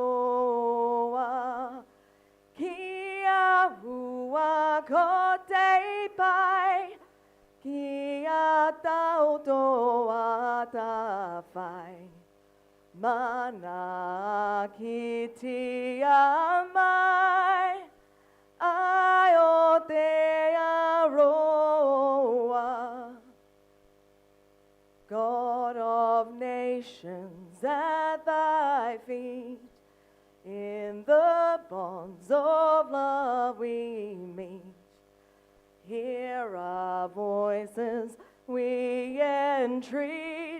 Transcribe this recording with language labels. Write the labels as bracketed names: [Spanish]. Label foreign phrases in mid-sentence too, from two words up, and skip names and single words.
[Māori] noa kia hua ko te pai kia tautoa ta whai mana ki tia mai ai o te aroa. [English] God of nations at thy feet, in the bonds of love we meet. Hear our voices, we entreat.